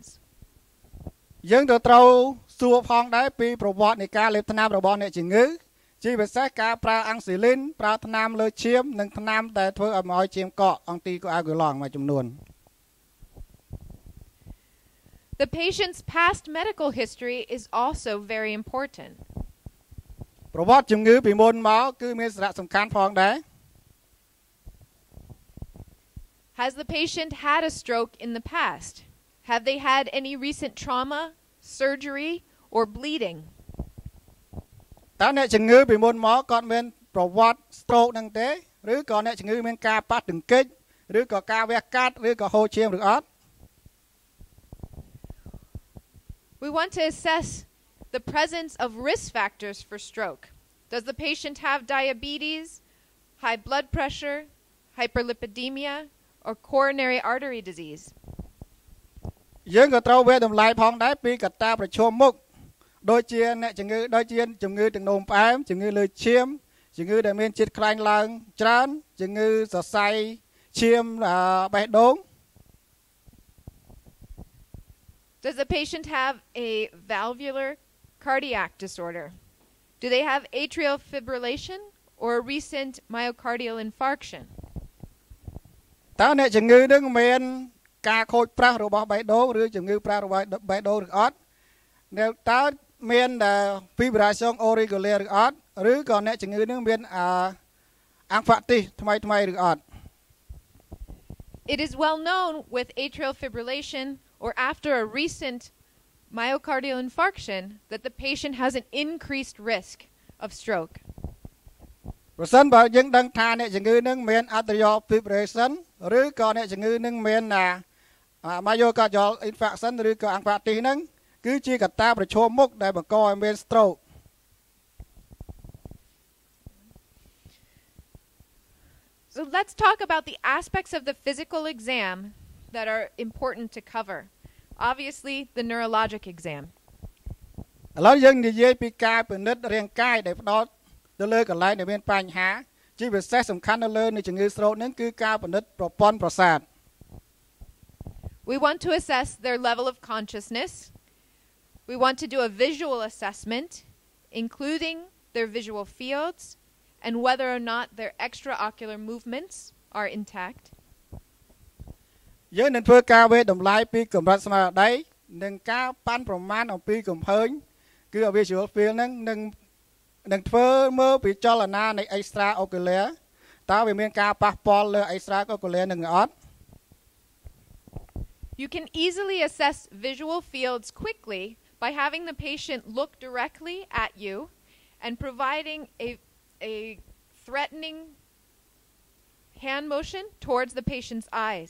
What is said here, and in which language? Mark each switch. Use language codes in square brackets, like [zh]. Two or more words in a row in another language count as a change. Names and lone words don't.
[km] យើងត្រូវសួរផងដែរពីប្រវត្តិនៃការលេបថ្នាំរបស់អ្នកជំងឺជាពិសេសការប្រើអាំងស៊ីលីនប្រើថ្នាំលើឈាមនិងថ្នាំដែលធ្វើឲ្យឈាមកកអង់ទីកូអាហ្គូឡង់មួយចំនួន [en] The patient's past medical history is also very important. [km] ប្រវត្តិជំងឺពីមុនមកគឺមានសារៈសំខាន់ផងដែរ [en] Has the patient had a stroke in the past? Have they had any recent trauma, surgery, or bleeding? [km] តើអ្នកជំងឺពីមុនមកគាត់មានប្រវត្តិ stroke ហ្នឹងទេឬក៏អ្នកជំងឺមានការប៉ះទង្គិចឬក៏ការវះកាត់ឬក៏ហូរឈាមឬអត់ [en] We want to assess the presence of risk factors for stroke. Does the patient have diabetes, high blood pressure, hyperlipidemia, or coronary artery disease? [km] យើងក៏ត្រូវវាយតម្លៃផងដែរពីកត្តាប្រឈមមុខដូចជាអ្នកជំងឺដូចជាជំងឺទឹកនោមផ្អែមជំងឺលើឈាមជំងឺដែលមានជាតិខ្លាញ់ឡើងច្រើនជំងឺសរសៃឈាមបេះដូង [en] Does the patient have a valvular cardiac disorder? Do they have atrial fibrillation or a recent myocardial infarction? [km] តើអ្នកជំងឺនឹងមានការខូចប្រះរបស់បេះដូងឬជំងឺប្រះរបស់បេះដូងឬអត់តើមាន [fr] fibrillation auricular [km] ឬអត់ឬក៏អ្នកជំងឺនឹងមានangfactis ថ្មីឬអត់ [en] It is well known with atrial fibrillation or after a recent myocardial infarction that the patient has an increased risk of stroke. [km] ប្រសិនបើយើងដឹងថាអ្នកជំងឺនឹងមាន [en] atrial fibrillation [km] ឬក៏អ្នកជំងឺនឹងមាន [en] myocardial infarction [km] ឬក៏ angfactis ហ្នឹងគឺជាកត្តាប្រឈមមុខដែលបង្កឲ្យមាន stroke. [en] So let's talk about the aspects of the physical exam that are important to cover. Obviously, the neurologic exam. [km] ឥឡូវយើងនិយាយពីការពិនិត្យរាងកាយដែលផ្ដោតទៅលើកន្លែងដែលមានបញ្ហាជាពិសេសសំខាន់នៅលើនៃជំងឺ stroke ហ្នឹងគឺការពិនិត្យប្រព័ន្ធប្រសាទ [en] We want to assess their level of consciousness. We want to do a visual assessment, including their visual fields and whether or not their extraocular movements are intact. [km] យើងនឹងធ្វើការវាយតម្លៃពីកម្រិតស្មារតីនិងការប៉ាន់ប្រមាណអំពីកំផើញគឺគឺ [en] visual field [km] ហ្នឹងនឹងធ្វើមើលពីចលនានៃ extraocular តើវាមានការប៉ះពាល់លើ extraocular នឹងអត់ [en] You can easily assess visual fields quickly by having the patient look directly at you and providing a threatening hand motion towards the patient's eyes.